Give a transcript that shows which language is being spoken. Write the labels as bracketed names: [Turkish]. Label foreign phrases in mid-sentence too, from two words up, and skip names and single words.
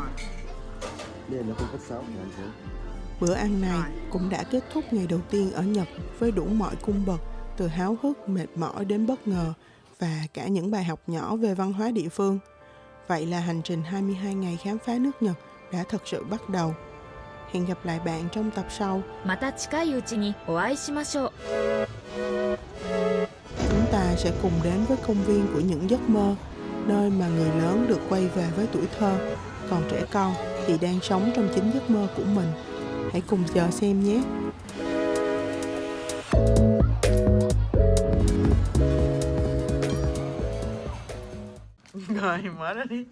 [Vietnamese] Bữa ăn này cũng đã kết thúc ngày đầu tiên ở Nhật với đủ mọi cung bậc, từ háo hức, mệt mỏi đến bất ngờ và cả những bài học nhỏ về văn hóa địa phương. Vậy là hành trình 22 ngày khám phá nước Nhật đã thật sự bắt đầu. Hẹn gặp lại bạn trong tập sau. [Japanese] また近いうちにお会いしましょう。 [Vietnamese] Chúng ta sẽ cùng đến với công viên của những giấc mơ, nơi mà người lớn được quay về với tuổi thơ, còn trẻ con thì đang sống trong chính giấc mơ của mình. Hãy cùng chờ xem nhé. Rồi, mở nó đi.